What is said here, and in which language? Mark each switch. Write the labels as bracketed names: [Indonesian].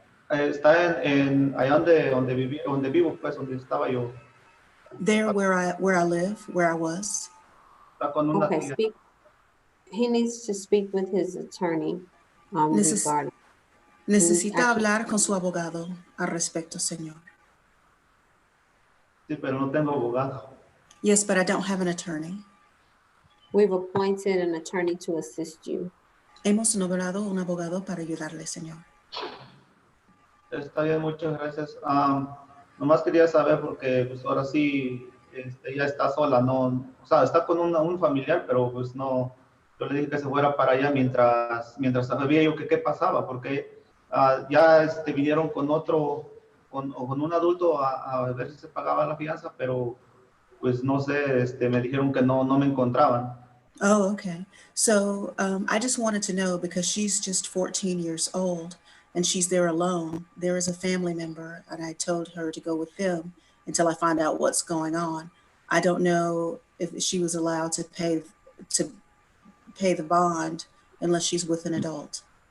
[Spanish] Está allá donde vivo, pues, donde estaba yo. [English] There where I live, where I was. [Spanish] Está con una [English] Okay, [Spanish] tía. [English] he needs to speak with his attorney regarding. [Spanish] Necesita hablar con su abogado al respecto, señor. Sí, pero no tengo abogado. [English] Yes, but I don't have an attorney. We've appointed an attorney to assist you. [Spanish] Hemos nombrado un abogado para ayudarle, señor. Está bien, muchas gracias. Nomás quería saber porque pues ahora sí ella está sola, no, o sea, está con un familiar, pero pues no, yo le dije que se fuera para allá mientras sabía yo que qué pasaba, porque ya vinieron con un adulto a ver si se pagaba la fianza, pero pues no sé, me dijeron que no me encontraban. [English] Oh, okay. So I just wanted to know, because she's just 14 years old and she's there alone. There is a family member and I told her to go with them until I find out what's going on. I don't know if she was allowed to pay the bond unless she's with an adult.